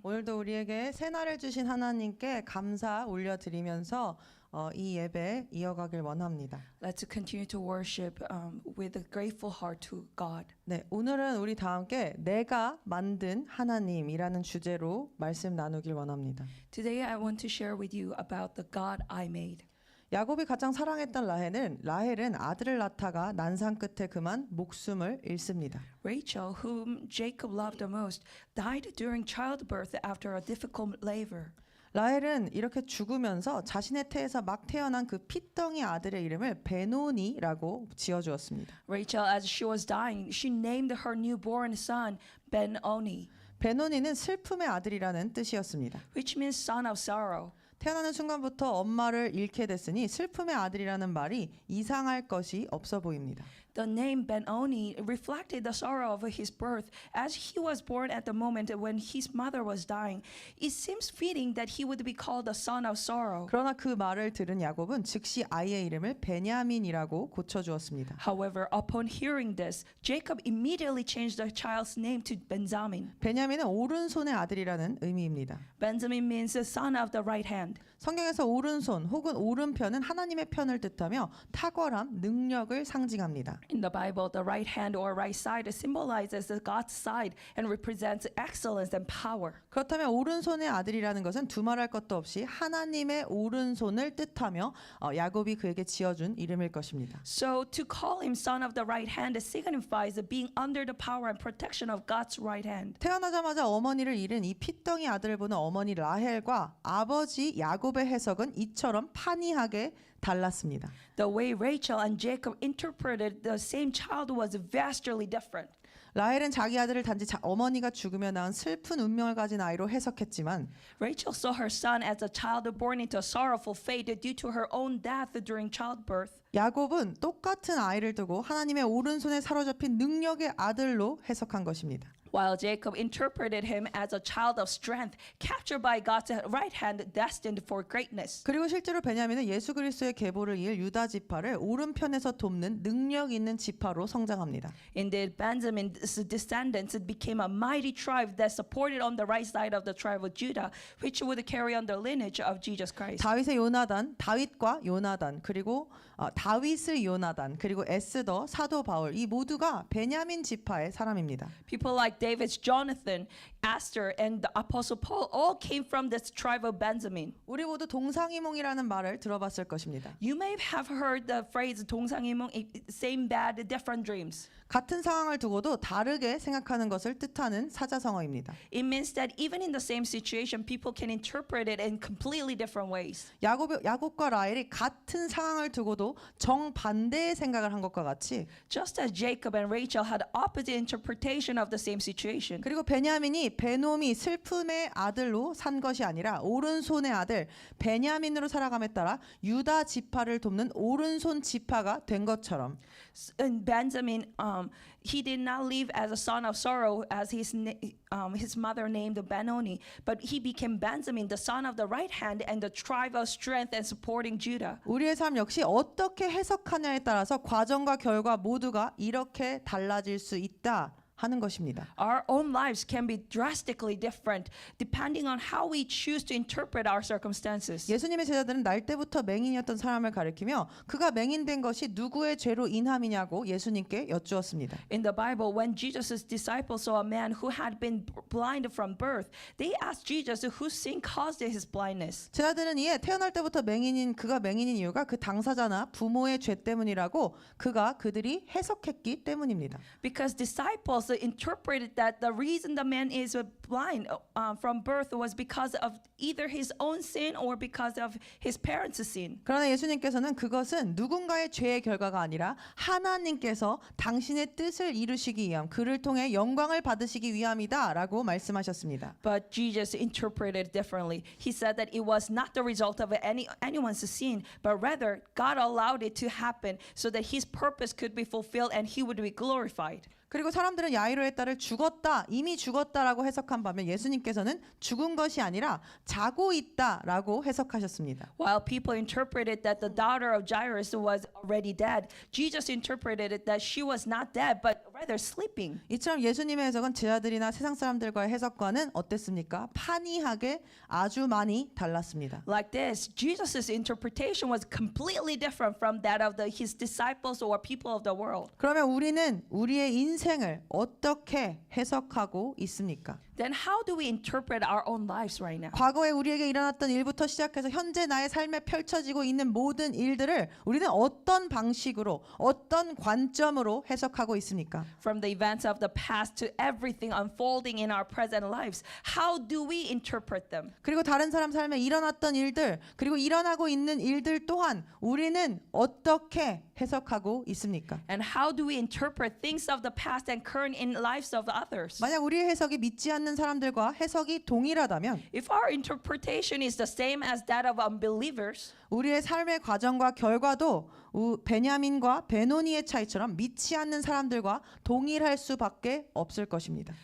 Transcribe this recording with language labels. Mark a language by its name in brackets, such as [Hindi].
[Korean] 오늘도 우리에게 새날을 주신 하나님께 감사 올려드리면서 이 예배 이어가길 원합니다. [English] Let's continue to worship with a grateful heart to God. [Korean] 네, 오늘은 우리 다 함께 내가 만든 하나님이라는 주제로 말씀 나누길 원합니다. [English] Today I want to share with you about the God I made. [Korean] 야곱이 가장 사랑했던 라헬은 아들을 낳다가 난상 끝에 그만 목숨을 잃습니다. [English] Rachel, whom Jacob loved the most, died during childbirth after a difficult labor. [Korean] 라헬은 이렇게 죽으면서 자신의 태에서 막 태어난 그 핏덩이 아들의 이름을 베노니라고 지어주었습니다. [English] Rachel, as she was dying, she named her newborn son Ben-Oni, [Korean] 베노니는 슬픔의 아들이라는 뜻이었습니다. [English] which means son of sorrow. [Korean] 태어나는 순간부터 엄마를 잃게 됐으니 슬픔의 아들이라는 말이 이상할 것이 없어 보입니다. [English] The name Ben-Oni reflected the sorrow of his birth. As he was born at the moment when his mother was dying, it seems fitting that he would be called the son of sorrow. [Korean] 그러나 그 말을 들은 야곱은 즉시 아이의 이름을 베냐민이라고 고쳐주었습니다. [English] However, upon hearing this, Jacob immediately changed the child's name to Benjamin. [Korean] 베냐민은 오른손의 아들이라는 의미입니다. [English] Benjamin means the son of the right hand. [Korean] 성경에서 오른손 혹은 오른편은 하나님의 편을 뜻하며 탁월함, 능력을 상징합니다. [English] In the Bible, the right hand or right side symbolizes the God's side and represents excellence and power. [Korean] 그렇다면 오른손의 아들이라는 것은 두말할 것도 없이 하나님의 오른손을 뜻하며 야곱이 그에게 지어준 이름일 것입니다. [English] So to call him son of the right hand signifies being under the power and protection of God's right hand. [Korean] 태어나자마자 어머니를 잃은 이 핏덩이 아들을 보는 어머니 라헬과 아버지 야곱의 해석은 이처럼 판이하게 달랐습니다. [English] The way Rachel and Jacob interpreted the same child was vastly different. [Korean] 라헬은 자기 아들을 단지 어머니가 죽으며 낳은 슬픈 운명을 가진 아이로 해석했지만 [English] Rachel saw her son as a child born into a sorrowful fate due to her own death during childbirth. [Korean] 야곱은 똑같은 아이를 두고 하나님의 오른손에 사로잡힌 능력의 아들로 해석한 것입니다. [English] While Jacob interpreted him as a child of strength, captured by God's right hand, destined for greatness. [Korean] 그리고 실제로 베냐민은 예수 그리스도의 계보를 이을 유다 지파를 오른편에서 돕는 능력 있는 지파로 성장합니다. [English] Indeed, Benjamin's descendants became a mighty tribe that supported on the right side of the tribe of Judah, which would carry on the lineage of Jesus Christ. [Korean] 다윗의 요나단, 다윗과 요나단, 그리고 다윗의 요나단, 그리고 에스더, 사도 바울 이 모두가 베냐민 지파의 사람입니다. [English] People like David's Jonathan, Esther, and the Apostle Paul all came from this tribe of Benjamin. [Korean] 우리 모두 동상이몽이라는 말을 들어봤을 것입니다. [English] You may have heard the phrase 동상이몽, same bad, different dreams. [Korean] 같은 상황을 두고도 다르게 생각하는 것을 뜻하는 사자성어입니다. [English] It means that even in the same situation, people can interpret it in completely different ways. [Korean] 야곱과 라헬이 같은 상황을 두고도 정반대의 생각을 한 것과 같이 [English] Just as Jacob and Rachel had opposite interpretation of the same situation. [Korean] 그리고 베냐민이 베놈이 슬픔의 아들로 산 것이 아니라 오른손의 아들 베냐민으로 살아감에 따라 유다 지파를 돕는 오른손 지파가 된 것처럼 [English] And Benjamin, he did not live as a son of sorrow as his mother named Ben-Oni, but he became Benjamin, the son of the right hand and the tribe of strength and supporting Judah. [Korean] 우리의 삶 역시 어떻게 해석하냐에 따라서 과정과 결과 모두가 이렇게 달라질 수 있다 하는 것입니다. [English] Our own lives can be drastically different depending on how we choose to interpret our circumstances. [Korean] 예수님의 제자들은 날 때부터 맹인이었던 사람을 가리키며 그가 맹인된 것이 누구의 죄로 인함이냐고 예수님께 여쭈었습니다. [English] In the Bible, when Jesus' disciples saw a man who had been blind from birth, they asked Jesus whose sin caused his blindness. [Korean] 제자들은 이에 태어날 때부터 그가 맹인인 이유가 그 당사자나 부모의 죄 때문이라고 그들이 해석했기 때문입니다. [English] Because disciples interpreted that the reason the man is blind from birth was because of either his own sin or because of his parents' sin. [Korean] 그러나 예수님께서는 그것은 누군가의 죄의 결과가 아니라 하나님께서 당신의 뜻을 이루시기 위함, 그를 통해 영광을 받으시기 위함이다라고 말씀하셨습니다. [English] But Jesus interpreted differently. He said that it was not the result of anyone's sin, but rather God allowed it to happen so that his purpose could be fulfilled and he would be glorified. [Korean] 그리고 사람들은 야이로의 딸을 죽었다, 이미 죽었다라고 해석한 반면 예수님께서는 죽은 것이 아니라 자고 있다라고 해석하셨습니다. [English] While people interpreted that the daughter of Jairus was already dead, Jesus interpreted it that she was not dead, but rather sleeping. [Korean] 이처럼 예수님의 해석은 제자들이나 세상 사람들과의 해석과는 어땠습니까? 판이하게 아주 많이 달랐습니다. [English] Like this, Jesus' interpretation was completely different from that of his disciples or people of the world. [Korean] 그러면 우리는 우리의 인생을 어떻게 해석하고 있습니까? [English] Then how do we interpret our own lives right now? [Korean] 과거에 우리에게 일어났던 일부터 시작해서 현재 나의 삶에 펼쳐지고 있는 모든 일들을 우리는 어떤 방식으로, 어떤 관점으로 해석하고 있습니까? [English] From the events of the past to everything unfolding in our present lives, how do we interpret them? [Korean] 그리고 다른 사람 삶에 일어났던 일들, 그리고 일어나고 있는 일들 또한 우리는 어떻게 해석하고 있습니까? [English] And how do we interpret things of the past and current in lives of others? [Korean] 만약 우리의 해석이 믿지 않는 사람들과 해석이 동일하다면 [English] If our interpretation is the same as that of unbelievers, [Korean] 우리의 삶의 과정과 결과도 베냐민과 베노니의 차이처럼 믿지 않는 사람들과 동일할 수밖에 없을 것입니다.